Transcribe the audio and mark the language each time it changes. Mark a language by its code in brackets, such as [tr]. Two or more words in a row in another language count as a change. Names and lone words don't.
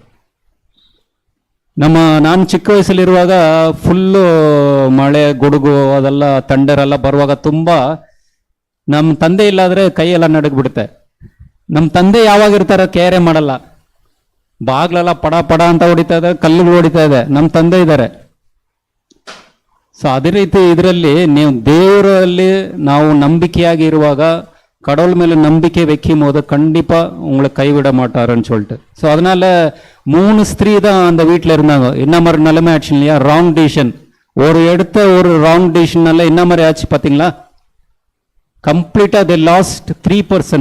[kn] ನಾನು ಚಿಕ್ಕ ವಯಸ್ಸಲ್ಲಿರುವಾಗ ಫುಲ್ಲು ಮಳೆ ಗುಡುಗು ಅದೆಲ್ಲ ತಂಡರೆಲ್ಲ ಬರುವಾಗ ತುಂಬ ನಮ್ಮ ತಂದೆ ಇಲ್ಲಾದರೆ ಕೈಯೆಲ್ಲ ನಡಗ್ಬಿಡುತ್ತೆ. ನಮ್ಮ ತಂದೆ ಯಾವಾಗಿರ್ತಾರ ಕೇರೆ ಮಾಡಲ್ಲ, ಬಾಗ್ಲೆಲ್ಲ ಪಡ ಪಡ ಅಂತ ಹೊಡಿತಾ ಇದೆ, ಕಲ್ಲುಗಳು ಹೊಡಿತಾ ಇದೆ. ನಮ್ಮ ತಂದೆ ಇದ್ದಾರೆ. ಸೊ ಅದೇ ರೀತಿ ಇದರಲ್ಲಿ ನೀವು ದೇವರಲ್ಲಿ ನಾವು ನಂಬಿಕೆಯಾಗಿ ಇರುವಾಗ, [ta] கடவுள் மேலே நம்பிக்கை வைக்கும் போது கண்டிப்பாக உங்களை கைவிட மாட்டாருன்னு சொல்லிட்டு. ஸோ அதனால 3 ஸ்திரீ தான் அந்த வீட்டில் இருந்தாங்க. என்ன மாதிரி நிலைமை ஆச்சு இல்லையா, [en] wrong decision. [ta] ஒரு [en] wrong decisionனால [ta] என்ன மாதிரி ஆச்சு பார்த்தீங்களா, [en] completely they lost 3 persons.